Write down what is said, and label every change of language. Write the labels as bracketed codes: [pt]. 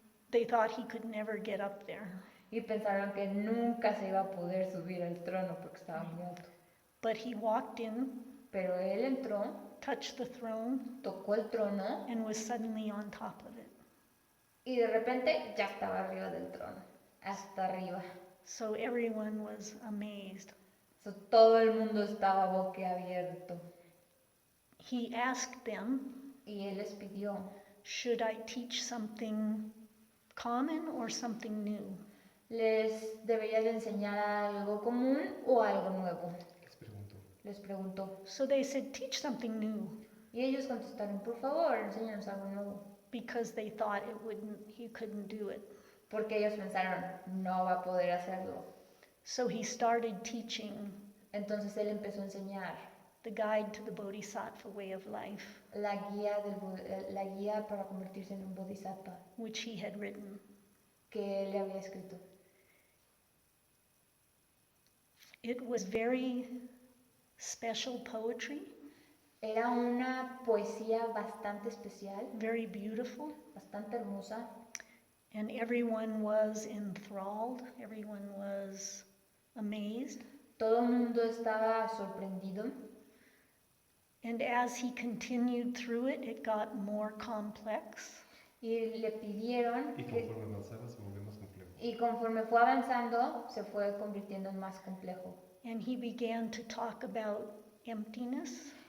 [en] They thought he could never get up there. [es] y pensaron que nunca se iba a poder subir al trono porque estaba muy alto. [en] But he walked in [es] Pero él entró [en] touched the throne, [es] tocó el trono [en] and was suddenly on top of it. [es] y de repente ya estaba arriba del trono, hasta arriba. [en] So everyone was amazed. [es] So, todo el mundo estaba boquiabierto. [en] He asked them, [es] Y él les pidió, [en] should I teach something common or something new? [es] ¿les debería de enseñar algo común o algo nuevo? Les preguntó. [en] So they said, teach something new, [es] Y ellos contestaron, por favor, enséñanos algo nuevo. [en] because they thought he couldn't do it. [es] Porque ellos pensaron, no va a poder hacerlo. [en] So he started teaching [es] Entonces él empezó a enseñar [en] the guide to the Bodhisattva Way of Life, [es] la guía para convertirse en un bodhisattva [en] which he had written. [es] que él le había escrito. [en] It was very special poetry, [es] Era una poesía bastante especial, [en] very beautiful, [es] bastante hermosa, [en] and everyone was enthralled, everyone was amazed. [es] todo el mundo estaba sorprendido. [en] And as he continued through it, it got more complex. [es] Y le pidieron Y conforme avanzaba se volvió más complejo. y conforme fue avanzando se fue convirtiendo en más complejo. [en] And he began to talk about emptiness,